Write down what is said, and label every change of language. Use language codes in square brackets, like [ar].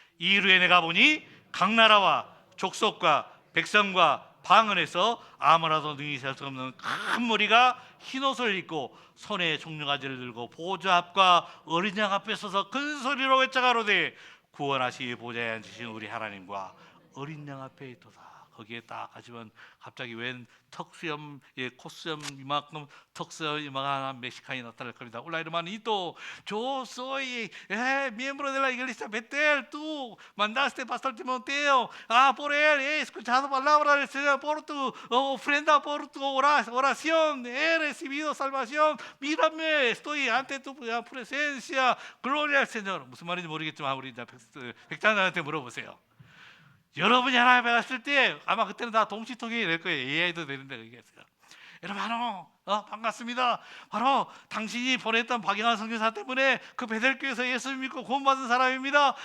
[ko] 이후에 내가 보니 각 나라와 족속과 백성과 방언에서 아무나도 능히 셀 수 없는 큰 무리가 흰옷을 입고 손에 종려가지를 들고 보좌 앞과 어린 양 앞에 서서 큰 소리로 외쳐가로되 구원하시 보좌에 앉으신 우리 하나님과 어린 양 앞에 있도다. 거기에 딱 하시면 갑자기 웬 턱수염, 콧수염 이만큼 턱수염 이만한 멕시칸이 나타날 겁니다. [es] Hola hermanito, yo soy miembro de la iglesia Betel. Tú mandaste pastor Timoteo por él. He escuchado palabras del Señor por tu ofrenda, por tu oración. He recibido salvación. Mírame, estoy ante tu presencia. Gloria al Señor. [ko] 무슨 말인지 모르겠지만 우리 백장님한테 물어보세요. 여러분이 하나님에 갔을 때 아마 그때는 다 동시통역이 될 거예요. AI도 되는데 얘기했어요. 여러분 반갑습니다. 바로 당신이 보냈던 박영환 선교사 때문에 그 베델교회에서 예수 믿고 구원받은 사람입니다.